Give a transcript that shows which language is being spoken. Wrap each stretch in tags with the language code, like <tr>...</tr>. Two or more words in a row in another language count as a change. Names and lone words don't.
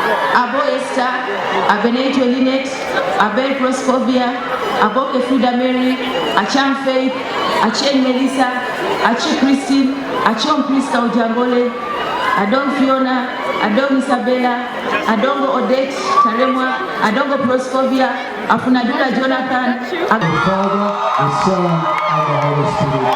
<en>abo Esther, abeneto Linet, abel Proscovia, aboke Frida Mary, acham Faith, achen Melissa, achi Christine, achom Krista Ujangole, adong Fiona, adong Isabella, adongo Odette Taremwa, adongo Proscovia, afunadula Jonathan, the Father, the Son, and the Holy Spirit.</en>